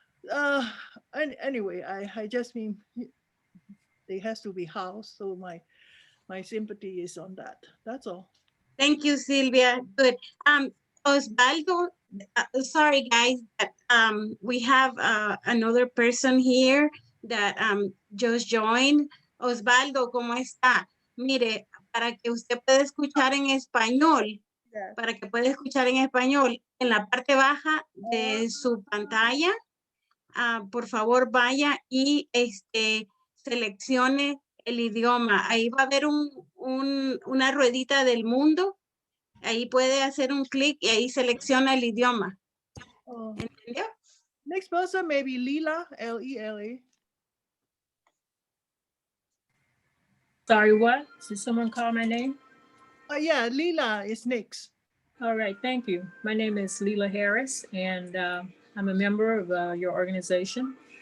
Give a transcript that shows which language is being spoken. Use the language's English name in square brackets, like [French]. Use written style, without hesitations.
[English] And anyway, I just mean they has to be housed. So my sympathy is on that. That's all. Thank you, Sylvia. Good. Osvaldo, sorry guys, but, we have another person here that just joined. [Spanish] Osvaldo, ¿cómo está? Mire, para que usted pueda escuchar en español, para que pueda escuchar en español, en la parte baja de su pantalla, por favor vaya y seleccione el idioma. Ahí va a haber una ruedita del mundo. Ahí puede hacer un clic y ahí selecciona el idioma. ¿Entendió? [English] Next person maybe Lila, Lela. Sorry, what? Did someone call my name? Yeah, Lila is next. All right, thank you. My name is Leela Harris, and I'm a member of your organization.